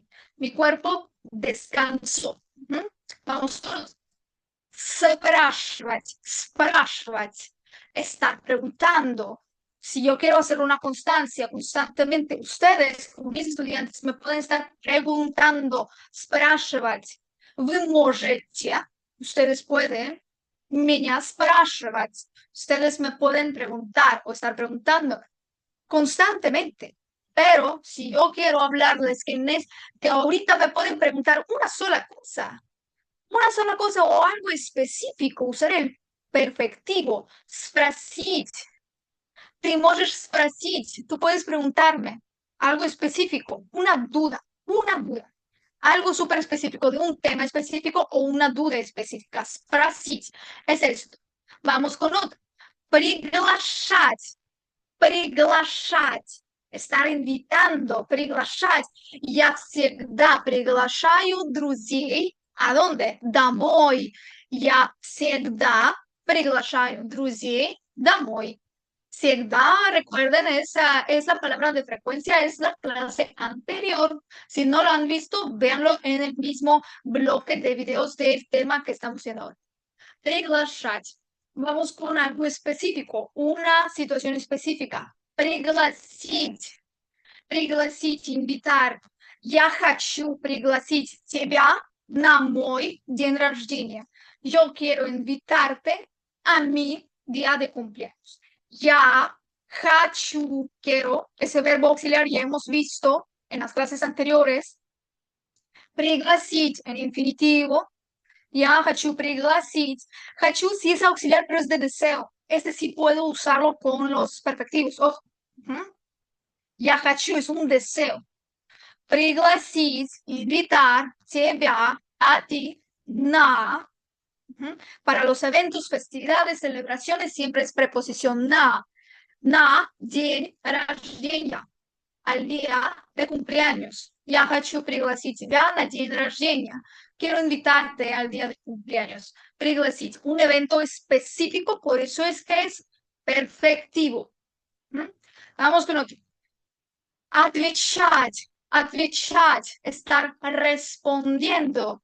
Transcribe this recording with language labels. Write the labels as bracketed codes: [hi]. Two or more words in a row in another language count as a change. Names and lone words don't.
[es] Mi cuerpo descansó. Ujú. Vamos todos. Спрашивать, estar preguntando. Si yo quiero hacer una constancia constantemente, ustedes, como mis estudiantes, me pueden estar preguntando, [ru] спрашивать. Вы можете, [es] ustedes pueden, [ru] меня спрашивать. [es] Ustedes me pueden preguntar o estar preguntando constantemente. Pero si yo quiero hablarles que ahorita me pueden preguntar una sola cosa o algo específico, usar el perfectivo, [ru] спросить. Ты можешь спросить, [es] tú puedes preguntarme algo específico, una duda, algo súper específico de un tema específico o una duda específica. Спросить es esto. Vamos con otro. [ru] Приглашать, приглашать. [es] Estar invitando, [ru] приглашать. Я всегда приглашаю друзей. [es] ¿A dónde? [ru] Домой. Я всегда приглашаю друзей домой. Всегда, [es] recuerden, esa palabra de frecuencia es la clase anterior. Si no lo han visto, véanlo en el mismo bloque de videos del tema que estamos viendo ahora. [ru] Приглашать. [es] Vamos con algo específico, una situación específica. [ru] Пригласить. Пригласить, invitar. Я хочу пригласить тебя на мой день рождения. [es] Yo quiero invitarte a mi día de cumpleaños. [ru] Я хочу, [es] quiero, ese verbo auxiliar ya hemos visto en las clases anteriores. Пригласить en infinitivo. [ru] Я хочу пригласить. [es] Хочу sí es auxiliar, pero es de deseo. Este sí puedo usarlo con los perfectivos. Ojo. [ru] Я хочу [es] es un deseo. Пригласить, invitar, тебя, a ti, на. Para los eventos, festividades, celebraciones, siempre es preposición [ru] на день рождения, [es] al día de cumpleaños. [ru] Я хочу пригласить тебя на день рождения. [es] Quiero invitarte al día de cumpleaños. Пригласить, un evento específico, por eso es que es perfectivo. Vamos con otro. [ru] Отвечать, отвечать, [es] estar respondiendo.